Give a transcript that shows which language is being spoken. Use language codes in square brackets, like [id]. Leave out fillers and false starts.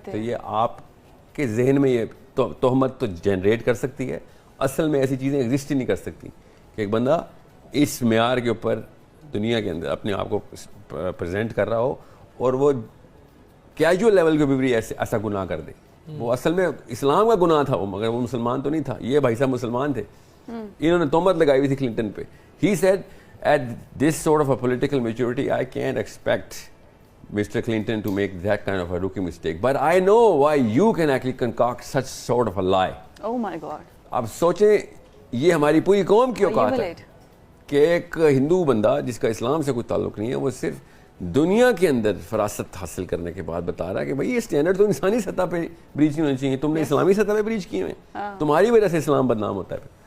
[ur] تو یہ آپ کے ذہن میں یہ تہمت تو جنریٹ کر سکتی ہے, اصل میں ایسی چیزیں ایگزسٹ ہی نہیں کر سکتی کہ ایک بندہ اس معیار کے اوپر دنیا کے اندر اپنے آپ کو پریزنٹ کر رہا ہو اور وہ کیجول لیول کے بھی ایسا گناہ کر دے. وہ اصل میں اسلام کا گناہ تھا وہ, مگر وہ مسلمان تو نہیں تھا. یہ بھائی صاحب مسلمان تھے, انہوں نے تہمت لگائی ہوئی تھی کلنٹن پہ. [en] He said at this sort of a political maturity I can't expect Mr. Clinton to make that kind of a rookie mistake. But I know why you can actually concoct such sort of a lie. Oh my God. [ur] اب سوچیں یہ ہماری پوری قوم کی اوقات ہے کہ ایک ہندو بندہ جس کا اسلام سے کوئی تعلق نہیں ہے, وہ صرف دنیا کے اندر فراست حاصل کرنے کے بعد بتا رہا ہے کہ بھائی یہ اسٹینڈرڈ تو انسانی سطح پہ بریچ نہیں ہونی چاہیے, تم نے اسلامی سطح پہ بریچ کیے ہیں, تمہاری وجہ سے اسلام بدنام ہوتا ہے.